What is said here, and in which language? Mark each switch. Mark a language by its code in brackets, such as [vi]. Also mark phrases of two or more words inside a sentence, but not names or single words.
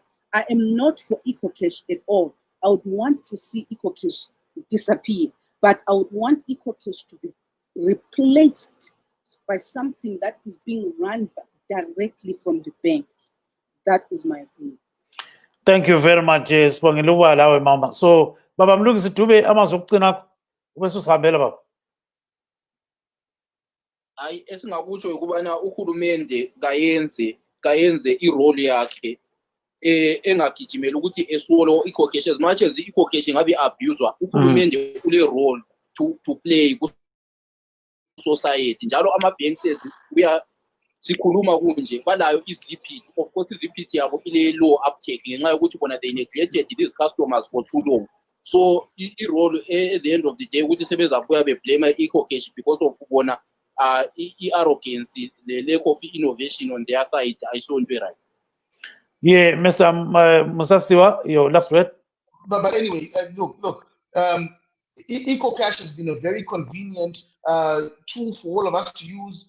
[en] I am not for EcoCash at all. I would want to see EcoCash disappear, but I would want EcoCash to be replaced by something that is being run directly from the bank. That is my opinion. Thank you very much, [nd] Sibongile ubalawe mama. So baba Mlungisi Dube amazwi okugcina bese usihambela baba. Hayi esingakutsho ukubana uhulumende kayenze irole yakhe engagijimela ukuthi esolo EcoCash, [en] as much as EcoCash [nd] ngabe abuswa, uhulumende ule [en] role to play ku society. [nd] Njalo ama banks sikhuluma kunje balayo iZPT. [en] Of course iZPT [nd] yabo ile [en] low uptake [nd] ngenxa yokuthi bona [en] they neglected these customers for too long. So i-role at the end of the day [nd] ukuthi sebezabuya beblame [en] EcoCash because of bona i-arrogance, the lack of innovation on their side ayisonto right. Yeah, Mr. Musasiwa, your last word. But anyway, look. EcoCash has been a very convenient tool for all of us to use.